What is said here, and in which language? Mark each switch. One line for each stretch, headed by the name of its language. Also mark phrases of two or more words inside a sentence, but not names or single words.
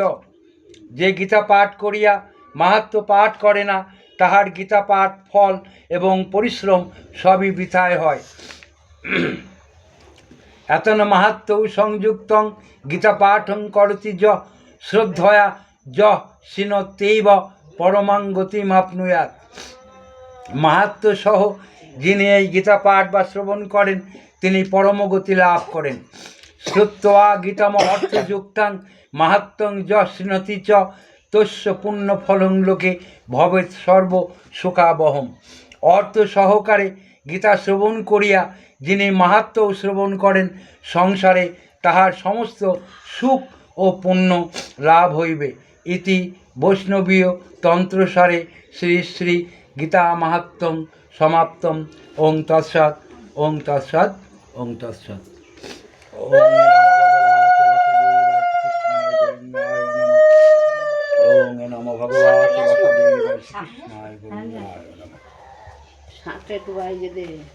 Bangla: যে গীতা পাঠ করিয়া মাহাত্ম্য পাঠ করে না তাহার গীতা পাঠ ফল এবং পরিশ্রম সবই বৃথায় হয়।
Sanskrit: এতন মাহাত্ম্যৌ সংযুক্তং গীতা পাঠং করতি য শ্রদ্ধয়া য শিনত্যৈব পরমাং গতিমাপ্নুয়াৎ।
Bangla: মাহাত্ম্য সহ যিনি এই গীতা পাঠ বা শ্রবণ করেন তিনি পরমগতি লাভ করেন।
Sanskrit: শ্রুত্বা গীতাম অর্থযুক্তাং মাহাত্ম্যং য শৃণোতি চ তস্য পুণ্য ফলং লোকে ভবেৎ সর্ব সুখাবহম।
Bangla: অর্থ সহকারে গীতা শ্রবণ করিয়া যিনি মাহাত্ম্য শ্রবণ করেন সংসারে তাহার সমস্ত সুখ ও পুণ্য লাভ হইবে।
Sanskrit: ইতি বৈষ্ণবীয় তন্ত্রসারে শ্রী শ্রী গীতা মাহাত্ম্যং সমাপ্তম। ওং তৎসৎ, ওং তৎসৎ, ওং তৎসৎ। ওং নমো ভগবতে বাসুদেবায় কৃষ্ণায় গোবিন্দায় নমঃ।
Bangla: সাঁতরে একটু বাইরে দে।